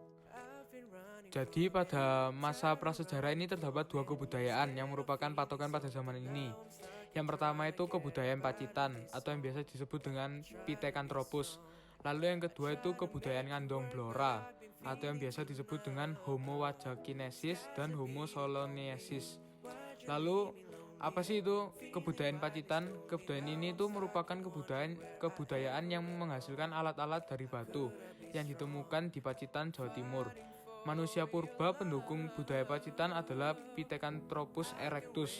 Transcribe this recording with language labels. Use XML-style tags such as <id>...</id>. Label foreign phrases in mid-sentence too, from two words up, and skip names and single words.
<id>Jadi pada masa prasejarah ini terdapat 2 kebudayaan yang merupakan patokan pada zaman ini. Yang pertama itu kebudayaan Pacitan atau yang biasa disebut dengan Pithecanthropus. Lalu yang kedua itu kebudayaan Ngandong Blora atau yang biasa disebut dengan Homo wadakiensis dan Homo soloniensis. Lalu apa sih itu kebudayaan Pacitan? Kebudayaan ini itu merupakan kebudayaan yang menghasilkan alat-alat dari batu yang ditemukan di Pacitan, Jawa Timur. Manusia purba pendukung budaya Pacitan adalah Pithecanthropus erectus.</id>